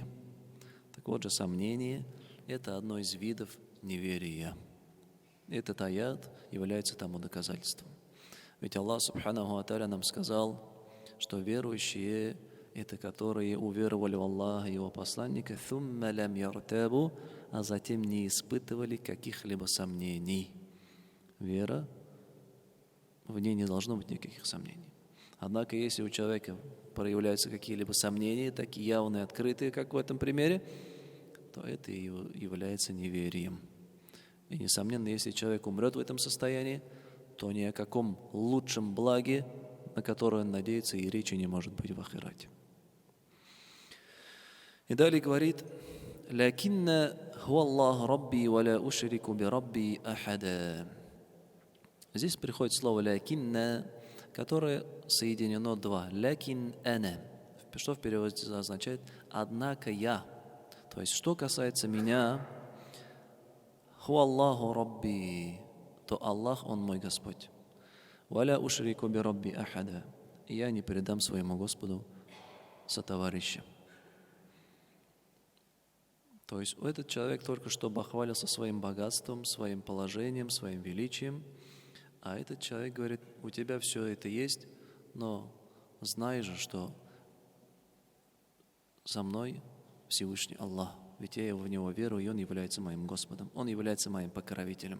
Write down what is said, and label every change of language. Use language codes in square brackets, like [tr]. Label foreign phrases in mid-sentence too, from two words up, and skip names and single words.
[ru] Так вот же, сомнение – это одно из видов неверия. Этот аят является тому доказательством. Ведь Аллах [ar] سبحانه وتعالى [ru] нам сказал, что верующие – это которые уверовали в Аллаха и Его посланника, [ar] «ثم لم يرتابوا», [ru] а затем не испытывали каких-либо сомнений. Вера, в ней не должно быть никаких сомнений. Однако, если у человека проявляются какие-либо сомнения, такие явные, открытые, как в этом примере, то это и является неверием. И, несомненно, если человек умрет в этом состоянии, то ни о каком лучшем благе, на которое он надеется, и речи не может быть в ахирате. И далее говорит: [ar] «لكنا هو الله ربي ولا أشرك بربي أحدا». [ru] Здесь приходит слово «лакинна», которое соединено два. [ar] «لكن أنا» [ru] в что в переводе означает «однако я». То есть, что касается меня, [ar] «هو الله ربي», [ru] то Аллах, Он мой Господь. [ar] «ولا أشرك بربي أحدا». [ru] И я не предам своему Господу сотоварища. То есть этот человек только что бахвалился своим богатством, своим положением, своим величием, а этот человек говорит, у тебя все это есть, но знай же, что со мной Всевышний Аллах, ведь я в Него верую, и Он является моим Господом, Он является моим покровителем.